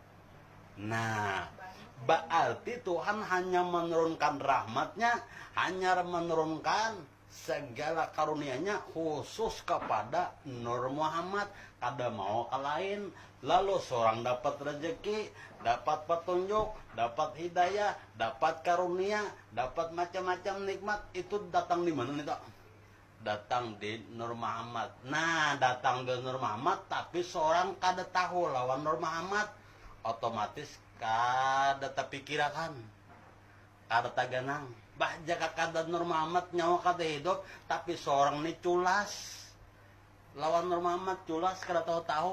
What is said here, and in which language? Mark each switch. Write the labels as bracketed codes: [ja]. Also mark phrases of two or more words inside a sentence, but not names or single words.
[bjn] Nah, berarti Tuhan hanya menurunkan rahmatnya, hanya menurunkan segala karunia-Nya khusus kepada Nur Muhammad, kada mau ke lain. [id] Lalu seorang dapat rezeki, dapat petunjuk, dapat hidayah, dapat karunia, dapat macam-macam nikmat, itu datang di mana nih, Tok? Datang di Nur Muhammad. [bjn] Nah, datang di Nur Muhammad tapi seorang kada tahu lawan Nur Muhammad, otomatis kada terpikirkan, kada taganang. Bah jaka kada Nur Muhammad nyawa kada hidup, tapi seorang ini culas lawan Nur Muhammad, culas kada tahu.